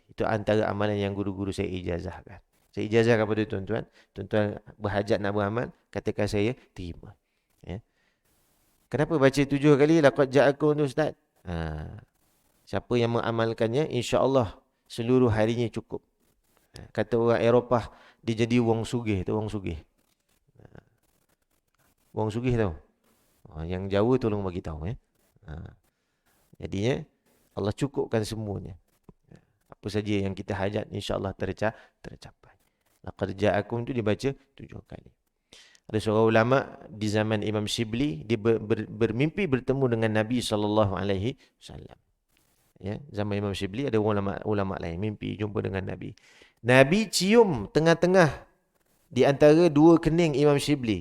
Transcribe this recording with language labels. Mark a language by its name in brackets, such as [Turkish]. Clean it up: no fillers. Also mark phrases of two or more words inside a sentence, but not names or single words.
[Malay] Itu antara amalan yang guru-guru saya ijazahkan. Saya ijazahkan kepada tuan-tuan. Tuan-tuan berhajat nak beramal, katakan saya terima. Ya. Kenapa baca 7 kali? [Arabic] Laqad ja'akum [Malay] tu Ustaz. Siapa yang mengamalkannya, insya-Allah seluruh harinya cukup. Kata orang Eropah, dia jadi [Javanese] wong sugih. [Malay] Tu [Javanese] wong sugih. Wong sugih [Malay] tahu. Yang Jawa tolong bagi tahu ya. Jadinya Allah cukupkan semuanya. Apa saja yang kita hajat, insya-Allah tercapai. [Arabic] Laqad ja'akum [Malay] tu dibaca 7 kali. Ada seorang ulama di zaman Imam Shibli, dia bermimpi bertemu dengan Nabi SAW. Ya, zaman Imam Shibli ada ulama lain mimpi jumpa dengan Nabi. Nabi cium tengah-tengah di antara 2 kening Imam Shibli.